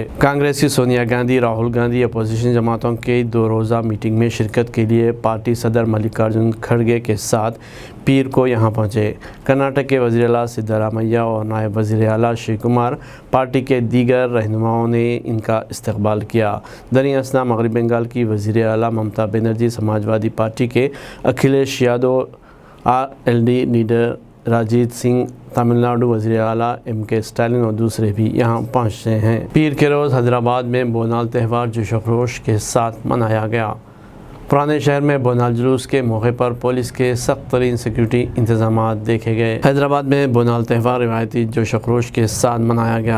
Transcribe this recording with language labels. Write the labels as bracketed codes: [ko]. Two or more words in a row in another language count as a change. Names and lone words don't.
[ur] کانگریسی سونیا گاندھی، راہل گاندھی اپوزیشن جماعتوں کی 2 روزہ میٹنگ میں شرکت کے لیے پارٹی صدر ملکارجن کھڑگے کے ساتھ پیر کو یہاں پہنچے۔ کرناٹک کے وزیر اعلیٰ سدھارمیہ اور نائب وزیر اعلیٰ شیو کمار، پارٹی کے دیگر رہنماؤں نے ان کا استقبال کیا۔ دریں اثنا مغربی بنگال کی وزیر اعلیٰ ممتا بنرجی، سماجوادی پارٹی کے اکھلیش یادو، RLD لیڈر راجیت سنگھ، تمل ناڈو وزیر اعلیٰ MK اسٹالن اور دوسرے بھی یہاں پہنچے ہیں۔ پیر کے روز حیدرآباد میں بونال تہوار جوش و خروش کے ساتھ منایا گیا۔ پرانے شہر میں بونال جلوس کے موقع پر پولیس کے سخت ترین سیکورٹی انتظامات دیکھے گئے۔ حیدرآباد میں بونال تہوار روایتی جوش و خروش کے ساتھ منایا گیا۔